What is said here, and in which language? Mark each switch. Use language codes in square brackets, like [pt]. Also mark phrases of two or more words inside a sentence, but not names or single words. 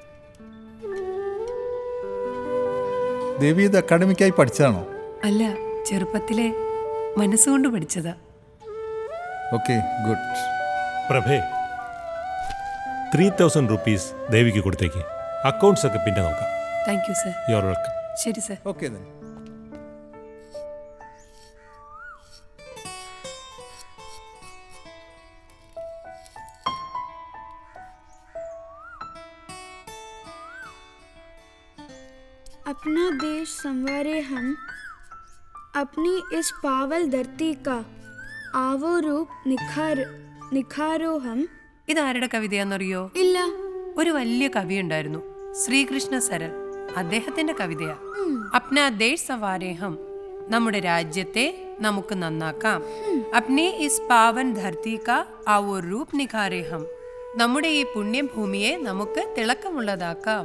[ml] ദേവി ഇത് അക്കാഡമിക്കായി പഠിച്ചതാണോ? അല്ല, ചെറുപ്പത്തിലെ മനസ്സുകൊണ്ട് പഠിച്ചതാ. [en] Okay, good. പ്രഭേ, 3000 rupees ദേവിക്ക് കൊടുത്തേക്ക്. അക്കൗണ്ട്സ് ഒക്കെ പിന്നെ നോക്കാം. Thank you sir. You are welcome. [ml] ശരി സർ. [en] Okay then. [hi] अपना देश संवारे हम, अपनी इस पावल धरती का आवो रूप निखारो हम. [ml] ഇതാരുടെ കവിതയാണെന്നറിയോ? ഇല്ല. ഒരു വലിയ കവി ഉണ്ടായിരുന്നു, ശ്രീകൃഷ്ണ സരൻ. അദ്ദേഹത്തിന്റെ കവിതയാ. [hi] अपना देश संवारे हम, [ml] നമ്മുടെ രാജ്യത്തെ നമുക്ക് നന്നാക്കാം. [hi] अपने इस पावन धरती का आओ रूप निखारे हम, [ml] നമ്മുടെ ഈ പുണ്യഭൂമിയെ നമുക്ക് തിളക്കമുള്ളതാക്കാം.